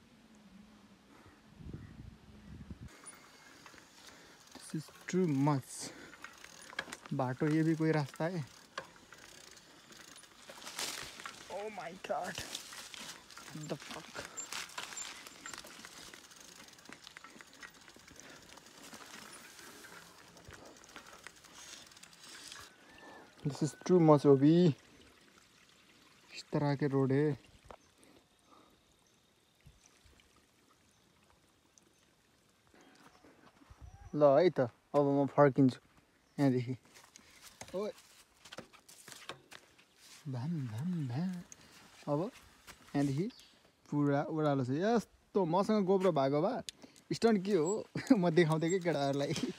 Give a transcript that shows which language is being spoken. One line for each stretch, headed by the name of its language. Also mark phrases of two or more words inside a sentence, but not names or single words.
English: this is too much बाटो
Hindi: ये भी कोई रास्ता है
English: oh my god the fuck this is too much ओबी
Hindi: इस तरह के रोड है
Nepali: ल है त अब म फर्किन्छु यहाँदेखि ओए भाम भाम भा अब यहाँदेखि पुरा ओह्रालो छ यस्तो मसँग गोब्रो भएको भए स्टन्ट के हो म देखाउँथेँ कि केटाहरूलाई